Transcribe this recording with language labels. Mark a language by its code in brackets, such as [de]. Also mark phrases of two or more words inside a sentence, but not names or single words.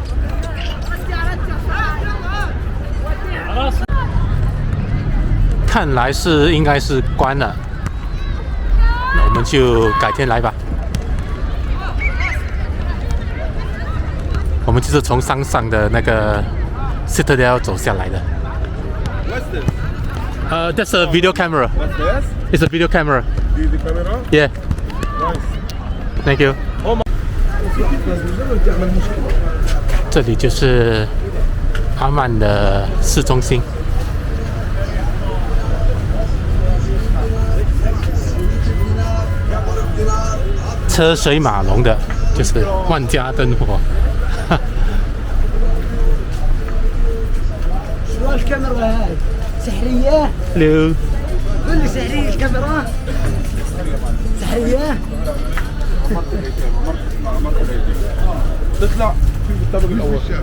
[zh] 看来应该是关了，那我们就改天来吧。我们就是从山上的那个 Citadel 走下来的。 [en] That's a video camera. What's this? It's a video camera. Video camera? Yeah. Nice. Thank you. [zh] 这里就是阿曼的市中心。车水马龙的，就是万家灯火。 [ar] شو الكاميرا هاي؟ سحرية؟ Hello. قول لي سحرية الكاميرا؟ سحرية؟ تطلع في الطابق الاول.